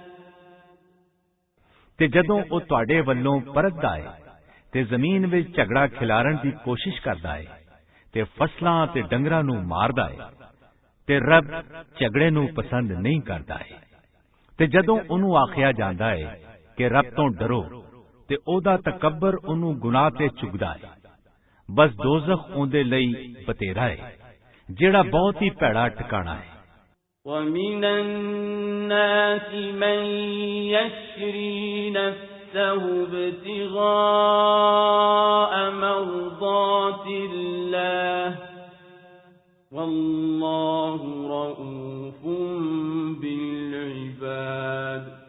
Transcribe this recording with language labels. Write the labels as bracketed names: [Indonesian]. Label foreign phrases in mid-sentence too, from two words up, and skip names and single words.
[Punjabi] ਤੇ ਜਦੋਂ ਉਹ ਤੁਹਾਡੇ ਵੱਲੋਂ ਪਰਤਦਾ ਹੈ ਤੇ ਜ਼ਮੀਨ ਵਿੱਚ ਝਗੜਾ ਖਿਲਾਰਨ ਦੀ ਕੋਸ਼ਿਸ਼ ਕਰਦਾ ਹੈ ਤੇ ਫਸਲਾਂ ਤੇ ਡੰਗਰਾਂ ਨੂੰ ਮਾਰਦਾ ਹੈ ਤੇ ਰੱਬ ਝਗੜੇ ਨੂੰ ਪਸੰਦ ਨਹੀਂ ਕਰਦਾ ਹੈ। ਤੇ ਜਦੋਂ ਉਹਨੂੰ ਆਖਿਆ ਜਾਂਦਾ ਹੈ ਕਿ ਰੱਬ ਤੋਂ ਡਰੋ ਤੇ ਉਹਦਾ ਤਕੱਬਰ ਉਹਨੂੰ ਗੁਨਾਹ ਤੇ ਚੁਗਦਾ ਹੈ, ਬਸ ਦੋਜ਼ਖ ਉਹਦੇ ਲਈ ਬਤੇਰਾ ਹੈ ਜਿਹੜਾ ਬਹੁਤ ਹੀ ਭੈੜਾ ਠਿਕਾਣਾ ਹੈ। [Arabic] وَمِنَ النَّاسِ مَن يَشْرِي نَفْسَهُ ابْتِغَاءَ مَرْضَاتِ اللَّهِ وَاللَّهُ رَءُوفٌ بِالْعِبَادِ۔